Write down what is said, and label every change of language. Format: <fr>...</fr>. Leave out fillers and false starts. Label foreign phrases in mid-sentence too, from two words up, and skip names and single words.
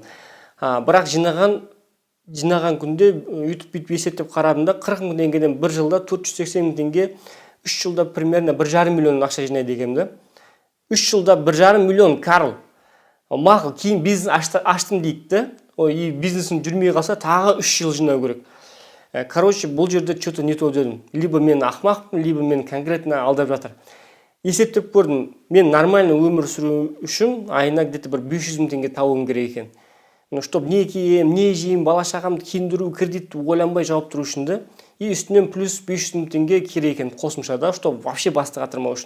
<kk>Бірақ жинаған күнде YouTube бүйтіп есептеп қарадым да, 40 мың теңгеден бір жылда 480 мың теңге, 3 жылда примерно 1,5 миллион ақша жинайды екенмін. 3 жылда 1,5 миллион, Карл. Мақұл, кейін бизнес аштым дейді. И бизнесім жүрмей қалса, тағы 3 жыл жинау керек. Бұл жерде</kk> <ru>что-то не то</ru> <kk>дедім. Либо мен ақмақпын, либо мен конкретно алдап жатыр. Есептеп көрдім, мен нормально өмір сүру үшін айына где-то бір 500 мың теңге табуым керек екен. Чтоб не кием, не жейм, бала шағамды киіндіру, кредитті ойланбай жауап тұру үшін де. И үстінен плюс 500 мың теңге керек екен қосымшада,</kk> <ru>чтоб вообще</ru> <kk>басты қатырмау үшін.</kk>